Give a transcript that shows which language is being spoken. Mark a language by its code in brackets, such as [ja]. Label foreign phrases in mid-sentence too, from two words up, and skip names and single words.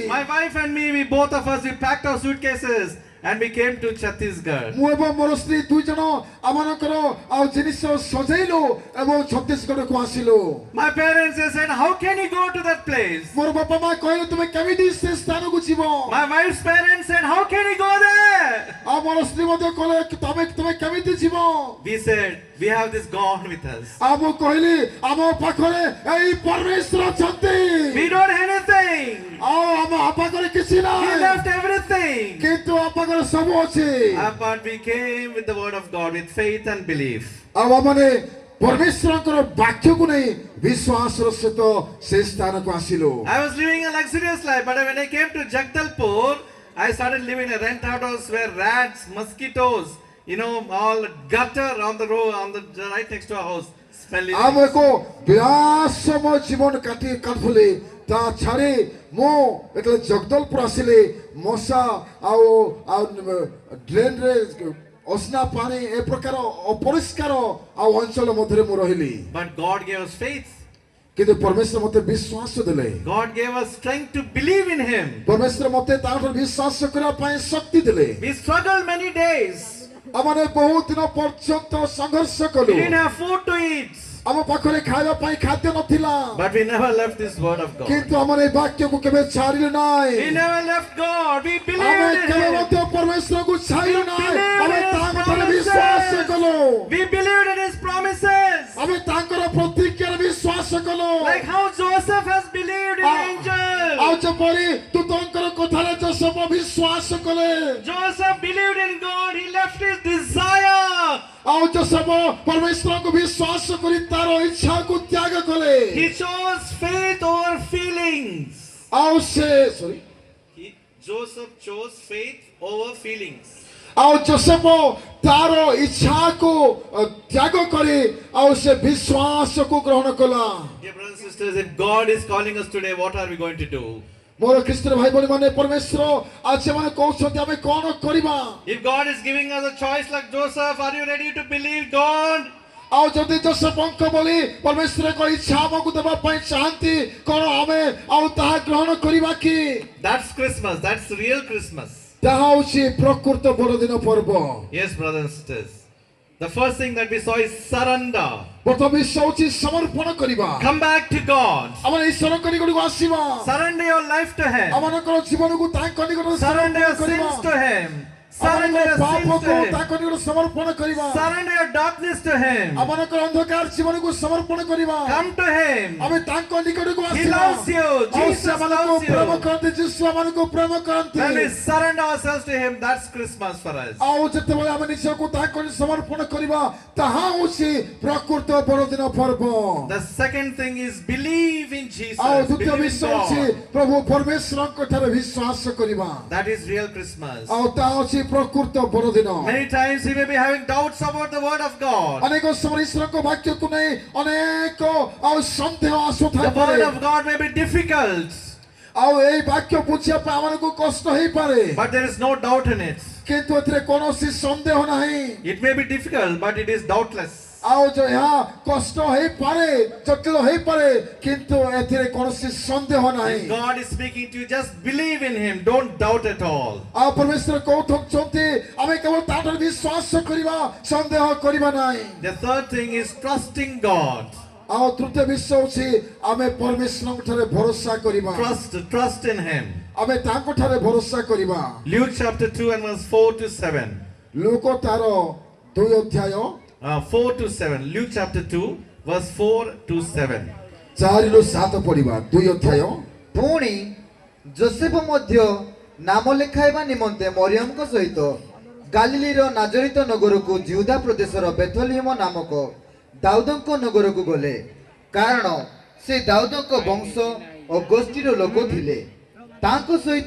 [en] My wife and me, we both of us, we packed our suitcases and we came to Chhattisgarh. [or] ମୁଁ ଏବଂ ମୋର ସ୍ତ୍ରୀ ଦୁଇ ଜଣ ଆମମାନଙ୍କର ଆଉ ଜିନିଷ ସଜେଇଲୁ ଏବଂ ଛତିଶଗଡ଼କୁ ଆସିଲୁ [en] My parents they said, how can you go to that place? [or] ମୋର ବାପା ମା କହିଲେ ତୁମେ କେମିତି ସେ ସ୍ଥାନକୁ ଯିବ [en] My wife's parents said, how can you go there? [or] ଆଉ ମୋର ସ୍ତ୍ରୀ ମଧ୍ୟ କହିଲେ କି ତୁମେ କେମିତି ଯିବ [en] We said, we have this God with us. [or] ଆଉ ମୁଁ କହିଲି ଆମ ପାଖରେ ଏଇ ପରମେଶ୍ୱର ଅଛନ୍ତି [en] We don't have anything. [or] ଆଉ ଆମ ପାଖରେ କିଛି [en] He [or] ନାହିଁ [en] left everything. [or] କିନ୍ତୁ ଆମ ପାଖରେ ସବୁ ଅଛି [en] But we came with the word of God with faith and belief. [or] ଆଉ ଆମମାନେ ପରମେଶ୍ୱରଙ୍କର ବାକ୍ୟକୁ ନେଇ ବିଶ୍ୱାସର ସହିତ ସେ ସ୍ଥାନକୁ ଆସିଲୁ [en] I was living a luxurious life, but when I came to Jagdalpur, I started living in a rent house where rats, mosquitoes, all gutter on the road, right next to our house, smelly. [or] ଆଉ ମୁଁ ଏକ ବିଳାସମୟ ଜୀବନ କାଟୁଥିଲି ତା ଛାଡ଼ି ମୁଁ ଯେତେବେଳେ ଜଗଦଲପୁର ଆସିଲି ମଶା ଆଉ ଡ୍ରେନରେ ଅସନା ପାଣି ଏ ପ୍ରକାର ଅପରିଷ୍କାର ଆଉ ଅଞ୍ଚଳ ମଧ୍ୟରେ ମୁଁ ରହିଲି [en] But God gave us faith. [or] କିନ୍ତୁ ପରମେଶ୍ୱର ମୋତେ ବିଶ୍ୱାସ ଦେଲେ [en] God gave us strength to believe in Him. [or] ପରମେଶ୍ୱର ମୋତେ ତାଙ୍କଠାରୁ ବିଶ୍ୱାସ କରିବା ପାଇଁ ଶକ୍ତି ଦେଲେ [en] We struggled many days. [or] ଆମମାନେ ବହୁତ ଦିନ ପର୍ଯ୍ୟନ୍ତ ସଂଘର୍ଷ [en] We [or] କଲୁ [en] didn't have food to eat. [or] ଆମ ପାଖରେ ଖାଇବା ପାଇଁ ଖାଦ୍ୟ ନଥିଲା [en] But we never left this word of God. [or] କିନ୍ତୁ ଆମର ଏ ବାକ୍ୟକୁ କେବେ ଛାଡ଼ିଲୁ ନାହିଁ [en] We never left God. We [or] ଆମେ [en] believed in [or] କେବେ [en] Him. [or] ମଧ୍ୟ ପରମେଶ୍ୱରକୁ ଛାଡ଼ିଲୁ ନାହିଁ ଆମେ ତାଙ୍କଠାରେ [en] His [or] ବିଶ୍ୱାସ କଲୁ [en] promises. We believed in His promises. [or] ଆମେ ତାଙ୍କର ପ୍ରତିଜ୍ଞାରେ ବିଶ୍ୱାସ କଲୁ [en] Like how Joseph has believed in [or] ଆଉ [en] angels. [or] ଯେପରି ଦୂତଙ୍କର କଥାରେ ଯୋଶେଫ ବିଶ୍ୱାସ କଲେ [en] Joseph believed in God. He left his desire. [or] ଆଉ ଯୋଶେଫ ପରମେଶ୍ୱରଙ୍କୁ ବିଶ୍ୱାସ କରି ତାର ଇଚ୍ଛାକୁ ତ୍ୟାଗ କଲେ [en] He chose faith over feelings. [or] ଆଉ ସେ [en] Joseph chose faith over feelings. [or] ଆଉ ଯୋଶେଫ ତାର ଇଚ୍ଛାକୁ ତ୍ୟାଗ କରି ଆଉ ସେ ବିଶ୍ୱାସକୁ ଗ୍ରହଣ କଲା [en] Dear brothers and sisters, if God is calling us today, what are we going to do? [or] ମୋର ଖ୍ରୀଷ୍ଟ ଭାଇ ଭଉଣୀ ମାନେ ପରମେଶ୍ୱର ଆଜି ସେମାନେ କହୁଛନ୍ତି ଆମେ କଣ କରିବା [en] If God is giving us a choice like Joseph, are you ready to believe God? [or] ଆଉ ଯଦି ଯୋଶେଫଙ୍କ ଭଳି ପରମେଶ୍ୱର ଏକ ଇଚ୍ଛା ଆମକୁ ଦେବା ପାଇଁ ଚାହାନ୍ତି କଣ ଆମେ ଆଉ ତାହା ଗ୍ରହଣ କରିବା କି [en] That's Christmas. That's real Christmas. [or] ତାହା ହେଉଛି ପ୍ରକୃତ ବଡ଼ଦିନ ପର୍ବ [en] Yes, brothers and sisters. The first thing that we saw is surrender. [or] ପ୍ରଥମ ବିଷୟ ହେଉଛି ସମର୍ପଣ କରିବା [en] Come back to God. [or] ଆମେ ଈଶ୍ୱରଙ୍କ ନିକଟକୁ ଆସିବା [en] Surrender your life to Him. [or] ଆମମାନଙ୍କର ଜୀବନକୁ ତାଙ୍କ ନିକଟରେ [en] Surrender your [or] ସମର୍ପଣ କରିବା [en] sins to Him. Surrender your sins [or] ପାପକୁ [en] to Him. [or] ତାଙ୍କ ନିକଟରେ ସମର୍ପଣ କରିବା [en] Surrender your darkness to Him. [or] ଆମମାନଙ୍କର ଅନ୍ଧକାର ଜୀବନକୁ ସମର୍ପଣ କରିବା [en] Come to Him. [or] ଆମେ ତାଙ୍କ ନିକଟକୁ [en] He [or] ଆସିବା [en] loves you. [or] ଆଉ Jesus ସେ ଆମମାନଙ୍କୁ [en] loves [or] ପ୍ରେମ [en] you. [or] କରନ୍ତି ଯୀଶୁ ଆମମାନଙ୍କୁ ପ୍ରେମ କରନ୍ତି [en] When we surrender ourselves to Him, that's Christmas for us. [or] ଆଉ ଯେତେବେଳେ ଆମେ ନିଜକୁ ତାଙ୍କ ନିକଟରେ ସମର୍ପଣ କରିବା ତାହା ହେଉଛି ପ୍ରକୃତ ବଡ଼ଦିନ ପର୍ବ [en] The second thing is believe in Jesus. [or] ଆଉ ଦ୍ୱିତୀୟ [en] Believe in [or] ବିଷୟ ହେଉଛି [en] God. [or] ପ୍ରଭୁ ପରମେଶ୍ୱରଙ୍କ ଠାରେ ବିଶ୍ୱାସ କରିବା [en] That is real Christmas. [or] ଆଉ ତାହା ହେଉଛି ପ୍ରକୃତ ବଡ଼ଦିନ [en] Many times we may be having doubts about the word of God. [or] ଅନେକ ସମୟ ଈଶ୍ୱରଙ୍କ ବାକ୍ୟକୁ ନେଇ ଅନେକ ଆଉ ସନ୍ଦେହ [en] The [or] ଆସୁଥାଏ [en] word of God may be difficult, [or] ଆଉ ଏଇ ବାକ୍ୟ ବୁଝିବା ପାଇଁ ଆମମାନଙ୍କୁ କଷ୍ଟ ହେଇପାରେ [en] but there is no doubt in it. [or] କିନ୍ତୁ ଏଥିରେ କୌଣସି ସନ୍ଦେହ ନାହିଁ [en] It may be difficult, but it is doubtless. [or] ଆଉ ଏହା କଷ୍ଟ ହେଇପାରେ ଜଟିଳ ହେଇପାରେ କିନ୍ତୁ ଏଥିରେ କୌଣସି ସନ୍ଦେହ ନାହିଁ [en] If God is speaking to you, just believe in Him. Don't doubt at all. [or] ଆଉ ପରମେଶ୍ୱର କହୁଛନ୍ତି ଆମେ କେବଳ ତାଠାରେ ବିଶ୍ୱାସ କରିବା ସନ୍ଦେହ କରିବା ନାହିଁ [en] The third thing is trusting God. [or] ଆଉ ତୃତୀୟ ବିଷୟ ହେଉଛି ଆମେ ପରମେଶ୍ୱରଙ୍କ ଠାରେ ଭରସା କରିବା [en] Trust in Him. [or] ଆମେ ତାଙ୍କ ଠାରେ ଭରସା କରିବା [en] Luke chapter 2 and verse 4 to 7. [or] ଲୋକ ତାର 2 ଅଧ୍ୟାୟ [en] 4 to 7. Luke chapter 2, verse 4 to 7. [or] 4ରୁ 7 ପଢିବା 2 ଅଧ୍ୟାୟ ପୁଣି ଯୋସେଫ ମଧ୍ୟ ନାମ ଲେଖାଇବା ନିମନ୍ତେ ମରିୟମଙ୍କ ସହିତ ଗାଲିଲିର ନାଜରିତ ନଗରକୁ ଜିହୁଦା ପ୍ରଦେଶର ବେଥଲେହେମ ନାମକ ଦାଉଦଙ୍କ ନଗରକୁ ଗଲେ କାରଣ ସେ ଦାଉଦଙ୍କ ବଂଶ ଓ ଗୋଷ୍ଠୀର ଲୋକ ଥିଲେ ତାଙ୍କ ସହିତ